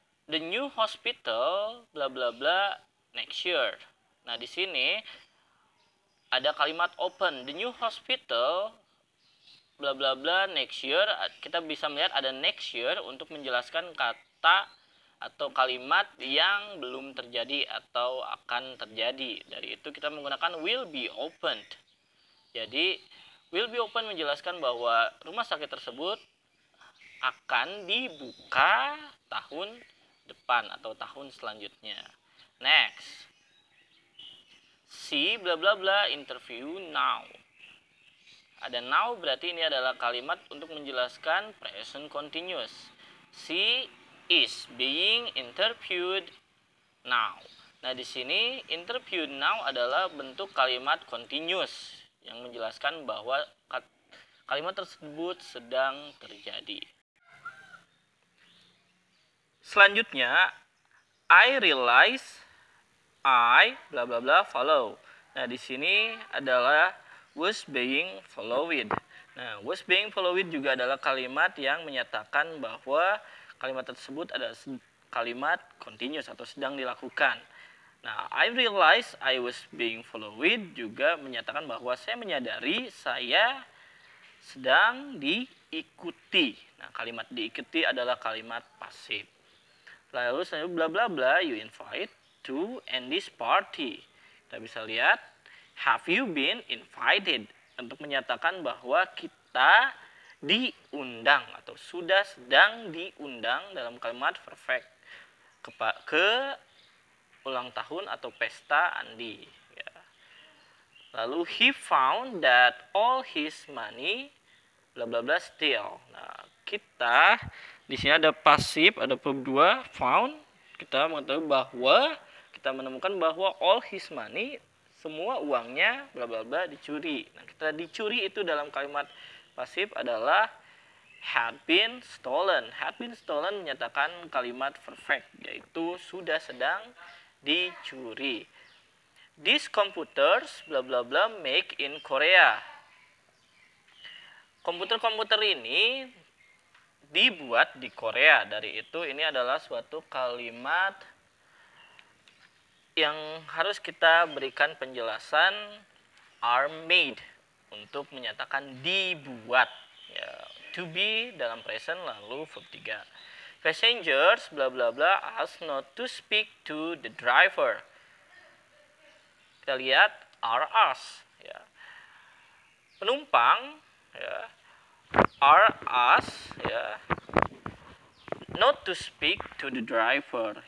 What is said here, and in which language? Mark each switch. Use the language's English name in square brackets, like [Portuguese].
[English] The new hospital bla bla bla next year. [Indonesian] Nah, di sini ada kalimat open. [English] The new hospital bla bla bla next year. [Indonesian] Kita bisa melihat ada next year untuk menjelaskan kata atau kalimat yang belum terjadi atau akan terjadi. Dari itu kita menggunakan will be opened. Jadi will be open menjelaskan bahwa rumah sakit tersebut akan dibuka tahun depan atau tahun selanjutnya. [English] Next, C bla bla bla interview now. [Indonesian] Ada now berarti ini adalah kalimat untuk menjelaskan present continuous. [English] C is being interviewed now. [Indonesian] Nah, di sini interviewed now adalah bentuk kalimat continuous yang menjelaskan bahwa kalimat tersebut sedang terjadi. [English] Selanjutnya, I realize I bla bla bla follow. [Indonesian] Nah, di sini adalah was being followed. Nah, was being followed juga adalah kalimat yang menyatakan bahwa kalimat tersebut adalah kalimat continuous atau sedang dilakukan. Nah, I realize I was being followed juga menyatakan bahwa saya menyadari saya sedang diikuti. Nah, kalimat diikuti adalah kalimat pasif. Lalu saya bla bla bla you invite to Andy's party. Kita bisa lihat have you been invited untuk menyatakan bahwa kita diundang atau sudah sedang diundang dalam kalimat perfect ke ulang tahun atau pesta Andi. Ya. [English] Lalu he found that all his money bla bla bla still. [Indonesian] Nah, kita di sini ada pasif, ada verb 2 found. Kita mengetahui bahwa kita menemukan bahwa all his money semua uangnya bla bla bla dicuri. Nah, kita dicuri itu dalam kalimat pasif adalah had been stolen. Had been stolen menyatakan kalimat perfect, yaitu sudah sedang dicuri. [English] These computers bla bla bla make in Korea. [Indonesian] Komputer-komputer ini dibuat di Korea. Dari itu ini adalah suatu kalimat yang harus kita berikan penjelasan are made untuk menyatakan dibuat. Ya, to be dalam present lalu verb 3. [English] Passengers bla bla bla asked not to speak to the driver. [Indonesian] Kita lihat are asked, ya. Penumpang ya are asked ya not to speak to the driver.